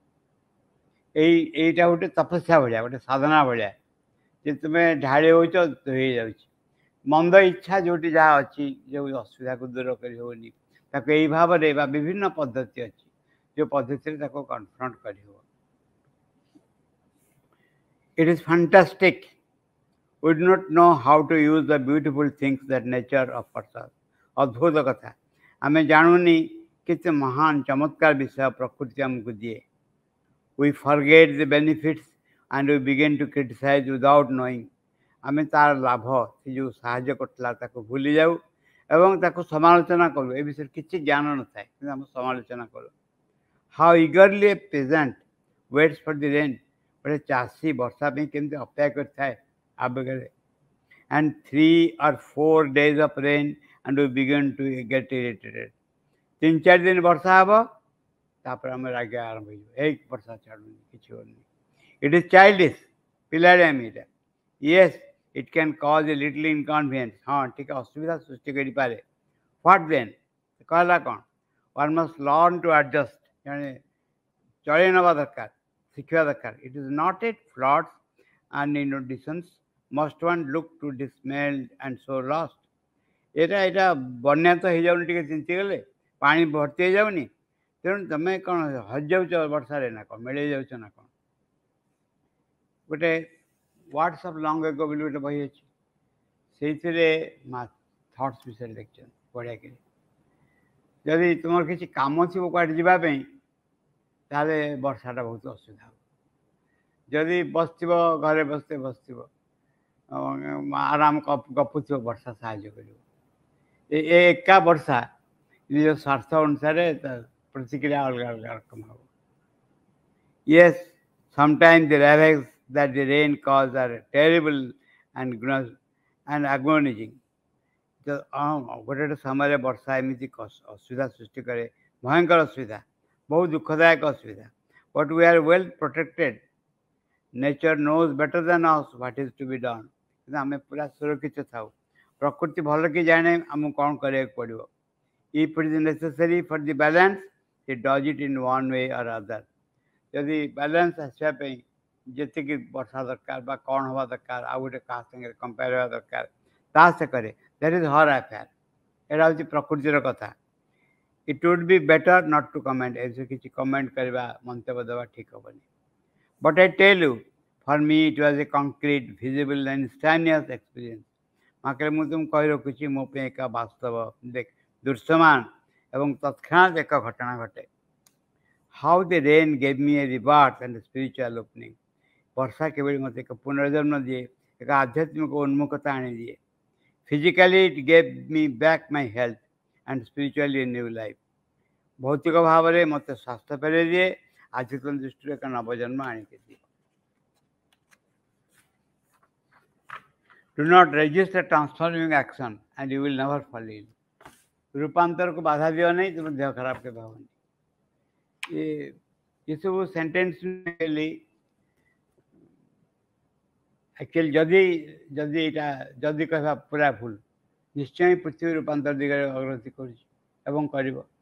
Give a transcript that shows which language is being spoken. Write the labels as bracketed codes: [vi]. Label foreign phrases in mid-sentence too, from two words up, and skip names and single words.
[or] ଏଇଟା ଗୋଟେ ତପସ୍ୟା ଭଳିଆ, ଗୋଟେ ସାଧନା ଭଳିଆ, ଯେ ତୁମେ ଢାଳି ହେଉଛ, ଧୋଇ ହେଇଯାଉଛି। ମନ୍ଦ ଇଚ୍ଛା ଯେଉଁଠି ଯାହା ଅଛି, ଯେଉଁ ଅସୁବିଧାକୁ ଦୂର କରି ହେଉନି, ତାକୁ ଏଇ ଭାବରେ ବା ବିଭିନ୍ନ ପଦ୍ଧତି ଅଛି, ଯେଉଁ ପଦ୍ଧତିରେ ତାକୁ କନଫ୍ରଣ୍ଟ କରିହେବ। [en] It is fantastic. We do not know how to use the beautiful things that nature offers us. [or] ଅଦ୍ଭୁତ କଥା, ଆମେ ଜାଣୁନି କେତେ ମହାନ ଚମତ୍କାର ବିଷୟ ପ୍ରକୃତି ଆମକୁ ଦିଏ। [en] We forget the benefits and we begin to criticize without knowing. [or] ଆମେ ତାର ଲାଭ, ସେ ଯେଉଁ ସାହାଯ୍ୟ କରିଥିଲା ତାକୁ ଭୁଲି ଯାଉ ଏବଂ ତାକୁ ସମାଲୋଚନା କରୁ। ଏ ବିଷୟରେ କିଛି ଜ୍ଞାନ ନଥାଏ, କିନ୍ତୁ ଆମେ ସମାଲୋଚନା କରୁ। [en] How eagerly a peasant waits for the rain. [or] ଗୋଟେ ଚାଷୀ ବର୍ଷା ପାଇଁ କେମିତି ଅପେକ୍ଷା କରିଥାଏ ଆବେଗରେ। [en] And 3 or 4 days of rain and we begin to get irritated. [or] 3-4 ଦିନ ବର୍ଷା ହେବ, ତାପରେ ଆମେ ରାଗିବା ଆରମ୍ଭ ହେଇଯିବ। ଏଇ ବର୍ଷା ଛାଡ଼ୁନି, କିଛି ହେଉନି। [en] It is childish. [or] ପିଲାଳିଆମି ଏଇଟା। [en] Yes, it can cause a little inconvenience. [or] ହଁ, ଟିକେ ଅସୁବିଧା ସୃଷ୍ଟି କରିପାରେ। [en] What then? [or] କହିଲା କ'ଣ? [en] One must learn to adjust. [or] ଜଣେ ଚଳେଇ ନେବା ଦରକାର, ଶିଖିବା ଦରକାର। [en] It is not a floods and inundations. Must one look to dismayed and so lost? [or] ଏଇଟା ବନ୍ୟା ତ ହେଇଯାଉନି, ଟିକେ ଚିନ୍ତିଗଲେ ପାଣି ଭର୍ତ୍ତି ହେଇଯାଉନି, ତେଣୁ ତମେ କ'ଣ ହଜିଯାଉଛ ବର୍ଷାରେ ନା କ'ଣ, ମିଳେଇ ଯାଉଛ ନା କ'ଣ? ଗୋଟେ ୱାର୍ଡସ୍ ଅଫ୍ ଲଙ୍ଗ ଏଗୋ ବୋଲି ଗୋଟେ ବହି ଅଛି, ସେଇଥିରେ ମା ଥଟ୍ସ ବିଷୟରେ ଲେଖିଛନ୍ତି ବଢ଼ିଆ କରି। ଯଦି ତୁମର କିଛି କାମ ଥିବ କୁଆଡ଼େ ଯିବା ପାଇଁ, ତାହେଲେ ବର୍ଷାଟା ବହୁତ ଅସୁବିଧା ହେବ। ଯଦି ବସିଥିବ ଘରେ ବସିଥିବ ଆରାମ ଗପୁଥିବ, ବର୍ଷା ସାହାଯ୍ୟ କରିବ। ଏକା ବର୍ଷା ନିଜ ସ୍ୱାର୍ଥ ଅନୁସାରେ ପ୍ରତିକ୍ରିୟା ଅଲଗା ଅଲଗା ରକମ ହେବ। [en] Yes, sometimes the ravages that the rain causes are terrible and agonizing. [or] ଗୋଟେ ସମୟରେ ବର୍ଷା ଏମିତି ଅସୁବିଧା ସୃଷ୍ଟି କରେ, ଭୟଙ୍କର ଅସୁବିଧା, ବହୁତ ଦୁଃଖଦାୟକ ଅସୁବିଧା। [en] But we are well protected. Nature knows better than us what is to be done. [or] କିନ୍ତୁ ଆମେ ପୁରା ସୁରକ୍ଷିତ ଥାଉ। ପ୍ରକୃତି ଭଲ କି ଜାଣେ ଆମକୁ କ'ଣ କରିବାକୁ ପଡ଼ିବ। [en] If it is necessary for the balance, it does it in one way or other. [or] ଯଦି ବାଲାନ୍ସ ଆସିବା ପାଇଁ ଯେତିକି ବର୍ଷା ଦରକାର ବା କ'ଣ ହେବା ଦରକାର, ଆଉ ଗୋଟେ କାହା ସାଙ୍ଗରେ କମ୍ପେୟାର ହେବା ଦରକାର, ତାହା ସେ କରେ। [en] That is her affair. [or] ଏଇଟା ହେଉଛି ପ୍ରକୃତିର କଥା। [en] It would be better not to comment. [or] ଏଥିରେ କିଛି କମେଣ୍ଟ କରିବା, ମନ୍ତବ୍ୟ ଦେବା ଠିକ୍ ହେବନି। [en] But I tell you, for me it was a concrete, visible and instantaneous experience. [or] ମାତ୍ରେ ମୁଁ ତୁମକୁ କହି ରଖୁଛି, ମୋ ପାଇଁ ଏକ ବାସ୍ତବ, ଦୃଶ୍ୟମାନ ଏବଂ ତତ୍କ୍ଷଣାତ୍ ଏକ ଘଟଣା ଘଟେ। [en] How the rain gave me a rebirth and a spiritual opening. [or] ବର୍ଷା କେବଳ ମୋତେ ଏକ ପୁନର୍ଜନ୍ମ ଦିଏ, ଏକ ଆଧ୍ୟାତ୍ମିକ ଉନ୍ମୁଖତା ଆଣିଦିଏ। [en] Physically it gave me back my health and spiritually a new life. [or] ଭୌତିକ ଭାବରେ ମୋତେ ସ୍ୱାସ୍ଥ୍ୟ ଫେରାଇ ଦିଏ, ଆଧ୍ୟାତ୍ମିକ ଦୃଷ୍ଟିରୁ ଏକ ନବଜନ୍ମ ଆଣିକି ଦିଏ। [en] Do not resist a transforming action and you will never fall ill. [or] ରୂପାନ୍ତରକୁ ବାଧା ଦିଅ ନାହିଁ, ତୁମ ଦେହ ଖରାପ କେବେ ହେବନି। ଏସବୁ [en] sentence actually [or] ଯଦି କହିବା ପୁରା ଭୁଲ, ନିଶ୍ଚୟ ପୃଥିବୀ ରୂପାନ୍ତର ଦିଗରେ ଅଗ୍ରଗତି କରୁଛି ଏବଂ କରିବ।